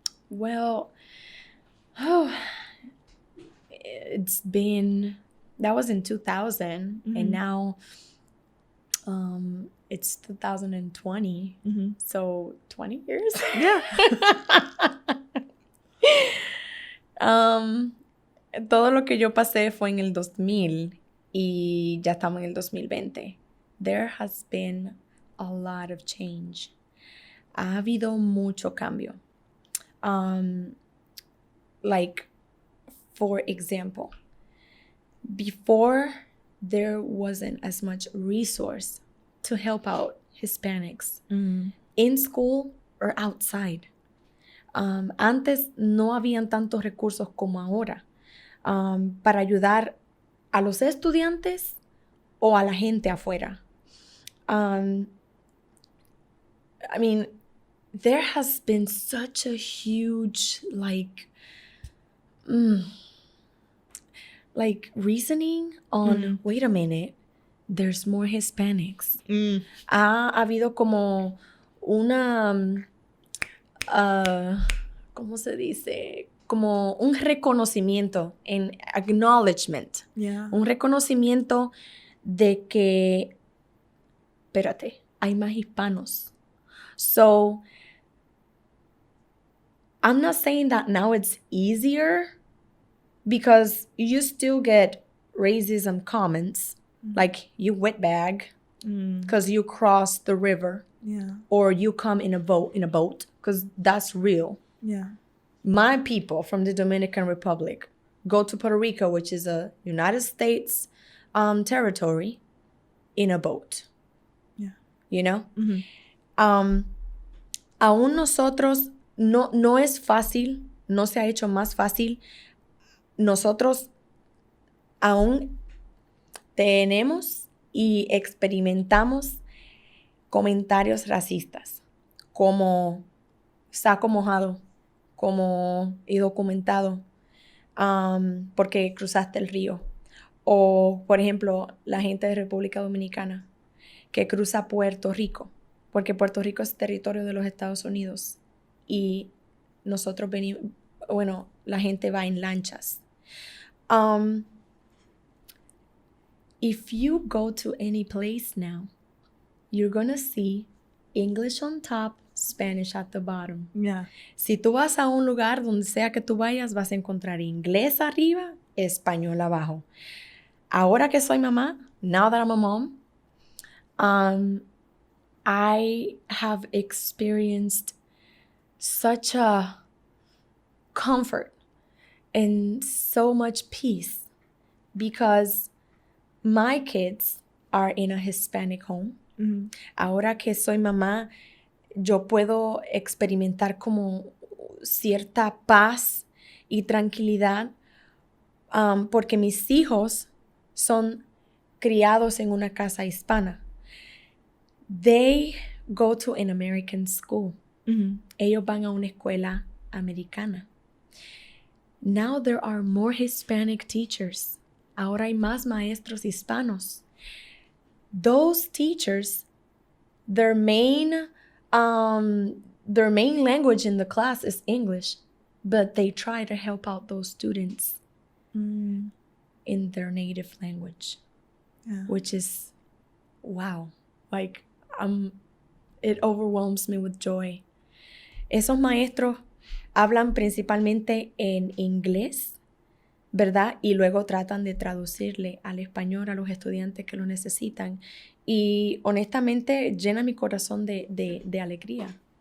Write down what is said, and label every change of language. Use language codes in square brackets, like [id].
[en] Well, it's been, that was in 2000 and now it's 2020, so 20 years. Yeah. [es] Todo lo que yo pasé fue en el 2000 y ya estamos en el 2020. [en] There has been a lot of change. [es] Ha habido mucho cambio. [en] Like, for example, before there wasn't as much resource to help out Hispanics in school or outside. [es] Antes no habían tantos recursos como ahora para ayudar a los estudiantes o a la gente afuera. [en] I mean, there has been such a huge, like reasoning on, wait a minute, there's more Hispanics. [es] Ha habido como una, ¿cómo se dice? Como un reconocimiento, en acknowledgement. [en] Yeah. [es] Un reconocimiento de que, espérate, hay más hispanos. [en] So, I'm not saying that now it's easier, because you still get racism comments, like you wetbag because you cross the river, or you come in a boat, because that's real. Yeah. My people from the Dominican Republic go to Puerto Rico, which is a United States territory, in a boat. Yeah. You know? [es] Aún nosotros, no es fácil, no se ha hecho más fácil. Nosotros aún tenemos y experimentamos comentarios racistas, como saco mojado, como indocumentado, porque cruzaste el río. O, por ejemplo, la gente de República Dominicana que cruza Puerto Rico, porque Puerto Rico es territorio de los Estados Unidos y nosotros venimos, bueno, la gente va en lanchas. [en] If you go to any place now, you're gonna see English on top, Spanish at the bottom. Yeah. [es] Si tú vas a un lugar, donde sea que tú vayas, vas a encontrar inglés arriba, español abajo. Ahora que soy mamá, [en] now that I'm a mom, I have experienced such a comfort and so much peace, because my kids are in a Hispanic home. [es] Ahora que soy mamá, yo puedo experimentar como cierta paz y tranquilidad, porque mis hijos son criados en una casa hispana. [en] They go to an American school. [es] Ellos van a una escuela americana. [en] Now there are more Hispanic teachers. [es] Ahora hay más maestros hispanos. [en] those teachers, their main language in the class is English, but they try to help out those students in their native language, which is, wow, like, it overwhelms me with joy. [es] Esos maestros hablan principalmente en inglés, ¿verdad? Y luego tratan de traducirle al español a los estudiantes que lo necesitan. Y honestamente llena mi corazón de alegría.